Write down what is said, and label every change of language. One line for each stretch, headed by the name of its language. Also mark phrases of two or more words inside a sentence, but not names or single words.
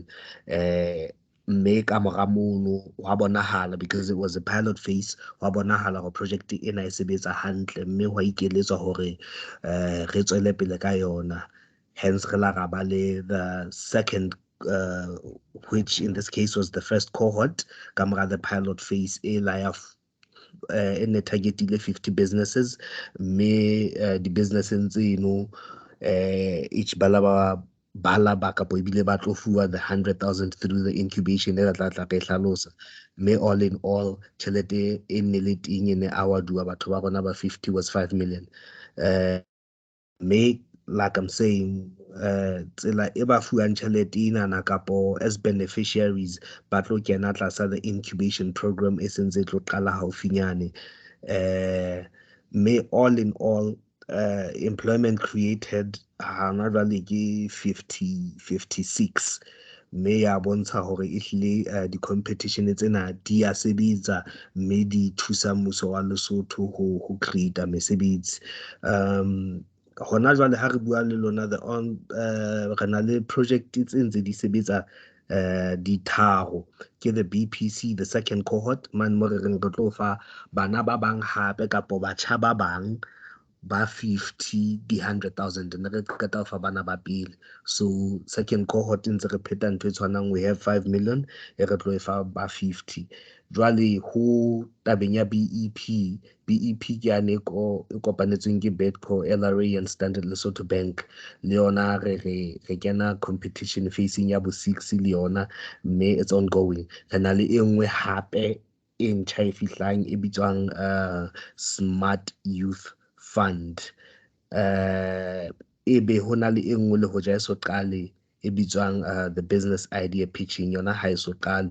Southern Sotho: Me ka mora mono wa bonahala,
English: because it was a pilot phase,
Southern Sotho: wa bonahala hore project ena e sebetsa hantle, mme hwa ikeletswa hore re tswele pele ka yona. Hence re la ra ba le
English: the second, which in this case was the first cohort
Southern Sotho: ka mora
English: the pilot phase
Southern Sotho: e la ya
English: in the targetile 50 businesses.
Southern Sotho: Me
English: the businesses
Southern Sotho: tseno each bala ba kapo ebile ba tlo fuwa
English: the 100,000 through the incubation
Southern Sotho: e re tla ke hlalosa. Me
English: all in all
Southern Sotho: tjhelete e nne le teng e ne a waduwa batho ba rona ba 50
English: was 5 million. Me like I'm saying,
Southern Sotho: tsela e ba fuwang tjhelete enana kapo
English: as beneficiaries
Southern Sotho: ba tlo kena tlasa
English: the incubation program
Southern Sotho: e sentse e tlo qala haufinyane. Me
English: all in all employment created
Southern Sotho: hana jwale ke 56. Me ya bontsha hore ehlile di-competition tsena di a sebetsa, mme di thusa mmuso wa Lesotho ho create mesebetsi. Hona jwale ha re bua le lona re na le project tse ntse di sebetsa di tharo ke
English: the BPC, the second cohort
Southern Sotho: man mo re reng re tlo fa bana ba bang hape kapo batjha ba bang ba 50 di 100,000 ne re qeta ho fa bana ba pele. So
English: second cohort
Southern Sotho: ntse re pheta ntho e tshwanang,
English: we have 5 million
Southern Sotho: e re tlo e fa ba 50. Jwale ho tabeng ya BEP ke yane e kopanetsweng ke BEDCO, LRA and Standard Lesotho Bank. Le yona re kena competition facing ya bo 6 le yona, mme
English: it's ongoing.
Southern Sotho: Re na le e nngwe hape e ntjha e fihlang e bitswang Smart Youth Fund. Ebe ho na le e nngwe le hoja e so qale e bitswang
English: the business idea pitching,
Southern Sotho: yona ha e so qale.